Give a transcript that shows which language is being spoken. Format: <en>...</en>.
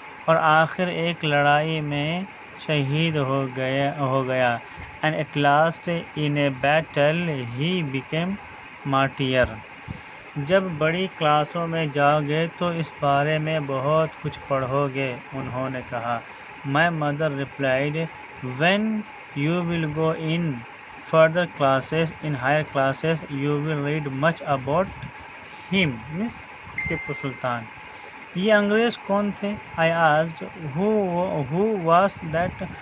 <ur>اور آخر ایک لڑائی میں شہید ہو گیا.</ur> <en>And at last in a battle he became martyr.</en> <ur>جب بڑی کلاسوں میں جاؤ گے تو اس بارے میں بہت کچھ پڑھو گے، انہوں نے کہا.</ur> <en>My mother replied, when you will go in further classes, in higher classes, you will read much about him. Miss Tipu Sultan.</en> <ur>یہ انگریز کون تھے؟</ur> <en>I asked, who was that?</en>